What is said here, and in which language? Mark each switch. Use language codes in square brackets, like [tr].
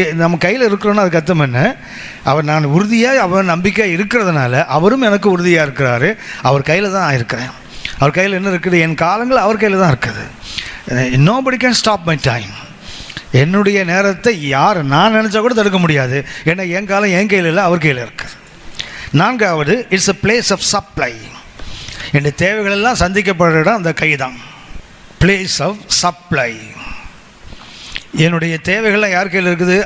[ta] நம்ம கையில் இருக்கிறோன்னா அதுக்கு அர்த்தம் என்ன? அவர் நான் உறுதியாக அவர் நம்பிக்கையாக இருக்கிறதுனால அவரும் எனக்கு உறுதியாக இருக்கிறாரு. அவர் கையில் தான் இருக்கிறேன். அவர் கையில் என்ன இருக்குது? என் காலங்கள் அவர் கையில் தான் இருக்குது. [en] nobody can stop my time. [ta] என்னுடைய நேரத்தை யார் நான் நினச்சா கூட தடுக்க முடியாது. ஏன்னா என் காலம் என் கையில் இல்லை, அவர் கையில் இருக்குது. [en] 4வது, it's a place of supply. [ta] என்னுடைய தேவைகளெல்லாம் சந்திக்கப்படுற இடம் அந்த கை தான். [en] Place of supply. [ta] என்னுடைய தேவைகள்லாம் யார் கையில் இருக்குது?